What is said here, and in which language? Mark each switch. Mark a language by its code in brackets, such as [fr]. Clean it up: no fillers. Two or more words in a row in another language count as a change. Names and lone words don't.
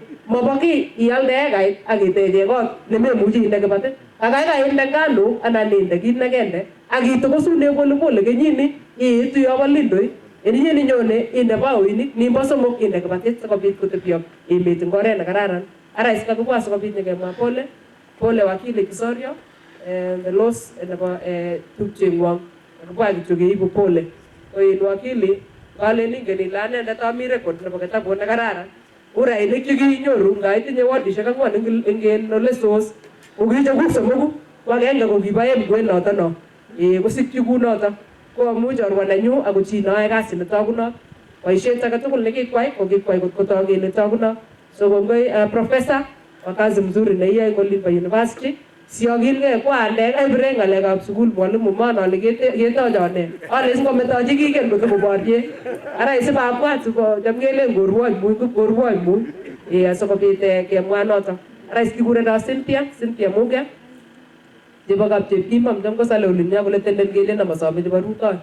[kln] Mobo kiy ialde ekait ak iteche kot nememuchi inde kibatit. Kaikai inde ngano anan inde kit nekende ak itokosune polepole kenyini iitu yobo Lindoi. Eninyeni nyone inde baoinik nimbo somok inde kibatit sikobit kotebyo emet eng oret nekararan. Ara isikakibwa sikobit nyekemwa pole wakili Kisorio [en] the loss [kln] nebo tupcheng'wong. Kakibwa kityo keibu pole. Ko in wakili kalen ingen ile anendet ami record nebo kitabut nekararan. Kurainik chekinyoru ngaitinye wardishek 4 eng ole sos ko kichekuk somoku ko agenge ko kibo Emgwen noto no. Kosikyi kunoto ko amu chorwa nenyu ako chi noyoe kasit netogunot. Boisiet age tugul nekikwai ko kikwai kot kotok kele togunot. So kongoi professor [sw] wa kazi mzuri [kln] neiyoe eng olin bo university. Siokilgei ko andek aibire ng'alekab sukul mwalimu maana ale ketochone. Ale singometochi kigen kotokoborye. Ara isibabwat sikocham kelen korwony muy korwony muy. Asikobit kemwa noto. Ara isikikureno Cynthia Muge. Chebo kap chepkimam cham kosale olinyo kole tenden kelen amasome chebo rutoi.